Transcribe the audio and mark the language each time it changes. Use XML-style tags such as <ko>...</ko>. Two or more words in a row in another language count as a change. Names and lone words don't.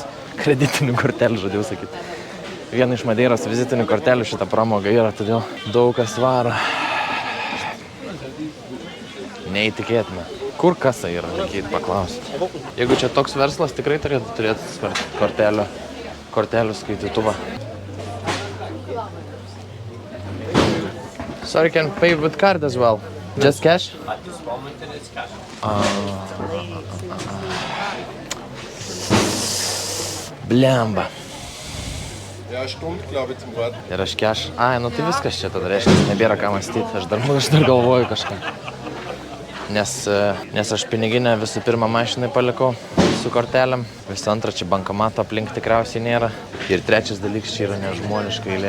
<lt>Kreditinių kortelių, žodžiu sakyti. Viena iš Madeiros vizitinių kortelių šitą pramogą yra, todėl daug kas varo. Neįtikėtina. Kur kasa yra, reikėtų paklausti. Jeigu čia toks verslas, tikrai turėtų turėti kortelių skaitytuvą.</lt> <en>Sorry, can pay with card as well? Just cash? At this moment it's cash.</en> <lt>Blemba.</lt> <de>Ja, Stunde, glaube ich, zum Warten.</de> <lt>Ir aš keš. Ai, nu tai viskas čia tada reiškia, nebėra ką mąstyti. Aš dar galvoju kažką. Nes aš piniginę visų pirma mašinai palikau su kortelėm. Visų antra, čia bankomato aplink tikriausiai nėra. Ir trečias dalykas, čia yra nežmoniška eilė.</lt>